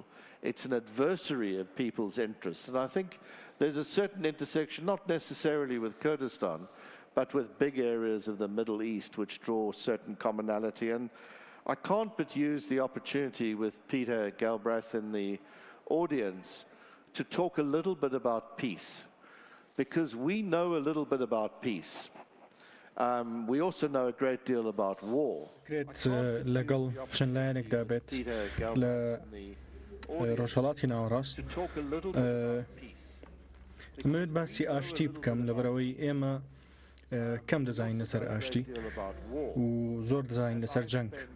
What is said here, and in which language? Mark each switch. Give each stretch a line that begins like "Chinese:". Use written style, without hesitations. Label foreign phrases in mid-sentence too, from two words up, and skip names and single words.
English: It's an adversary of people's interests. And I think there's a certain intersection, not necessarily with Kurdistan, but with big areas of the Middle East which draw certain commonality. And I can't but use the opportunity with Peter Galbraith in the audience to talk a little bit about peace, because we know a little bit about peace. We also know a great deal about war.
Central Kurdish: ڕۆژهەڵاتی ناوەڕاست دەمەوێت باسی ئاشتی بکەم لەبەرەوەی ئێمە کەم دەزانین لەسەر ئاشتی و زۆر دەزانین لەسەر جەنگ.